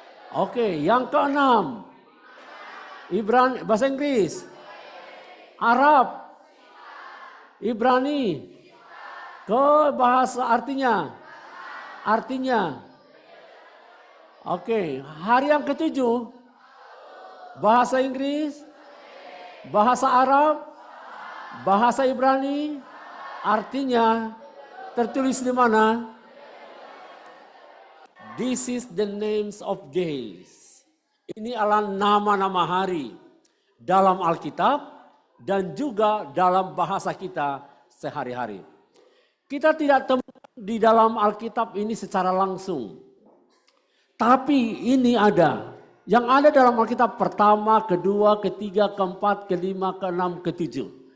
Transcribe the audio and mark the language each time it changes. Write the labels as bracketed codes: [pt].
[id] Oke, yang keenam, Ibrani, bahasa Inggris, Arab, Ibrani, ke bahasa artinya. Oke, hari yang ketujuh, bahasa Inggris, bahasa Arab, bahasa Ibrani, artinya tertulis di mana? [en] This is the names of days. [id] Ini adalah nama-nama hari dalam Alkitab dan juga dalam bahasa kita sehari-hari. Kita tidak temukan di dalam Alkitab ini secara langsung. Tapi ini ada. Yang ada dalam Alkitab pertama, kedua, ketiga, keempat, kelima, keenam, ketujuh.